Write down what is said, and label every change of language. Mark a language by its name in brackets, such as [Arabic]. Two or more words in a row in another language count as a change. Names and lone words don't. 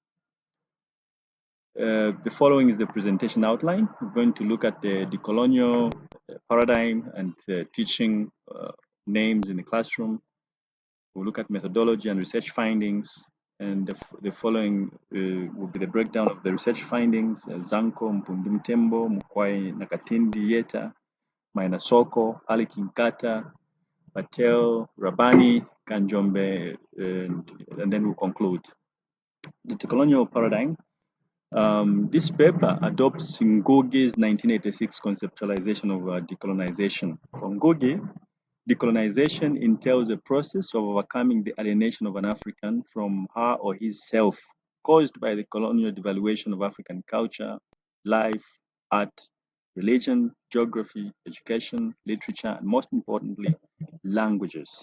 [English] The following is the presentation outline. We're going to look at the decolonial paradigm and teaching names in the classroom. We'll look at methodology and research findings. And the following will be the breakdown of the research findings. Zanko, Mpundumtembo, Mukwai, Nakatindi, Yeta, Mainasoko, Ali Kinkata, Patel, Rabani, Kanjombe, and then we'll conclude. The decolonial paradigm. This paper adopts Ngugi's 1986 conceptualization of decolonization. For Ngugi, decolonization entails a process of overcoming the alienation of an African from her or his self, caused by the colonial devaluation of African culture, life, art, religion, geography, education, literature, and most importantly, languages.